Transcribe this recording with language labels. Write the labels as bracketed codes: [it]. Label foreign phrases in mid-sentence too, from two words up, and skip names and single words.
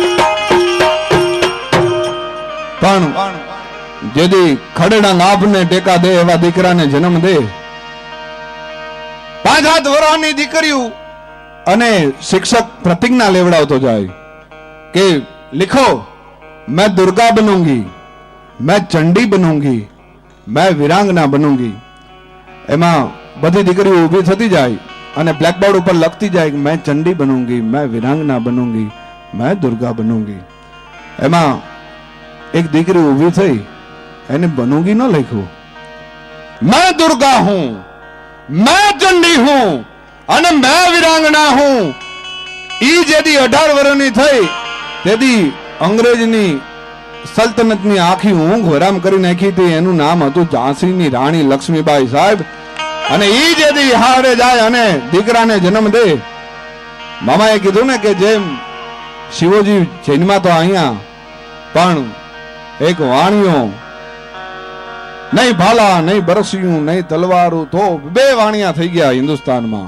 [gu] પણ જેદી ખડેડા નાભને ટેકા દે એવા દીકરાને જન્મ દે, 5 વર્ષની દીકરીઓ અને શિક્ષક પ્રતિજ્ઞા લેવડાવતો જાય કે [hi] लिखो मैं दुर्गा बनूंगी, मैं चंडी बनूंगी, मैं वीरांगना बनूंगी. [gu] એમાં બધી દીકરીઓ ઊભી થતી જાય અને બ્લેકબોર્ડ ઉપર લખતી જાય કે [hi] मैं चंडी बनूंगी, मैं वीरांगना बनूंगी, मैं दुर्गा बनूंगी. [gu] એમાં એક દીકરી ઊભી થઈ, એને बनूंगी ન લખ્યું, [hi] मैं दुर्गा हूं, मैं चंडी हूं અને मैं वीरांगना हूं. [gu] ઈ જેદી 18 વર્ષની થઈ તેથી અંગ્રેજની સલ્તનતની આખી ઊંઘ હરામ કરી નાખી હતી. એનું નામ હતું ઝાંસીની રાણી લક્ષ્મીબાઈ સાહેબ. અને ઈ જેદી હારે જાય અને દીકરાને જન્મ દે, મામાએ કીધું ને કે જેમ શિવજી જન્મા તો અહીંયા, પણ એક વાણિયો નહીં ભાલા નહીં બરસિયું નહીં તલવારું, તો 2 વાણિયા થઈ ગયા હિન્દુસ્તાનમાં.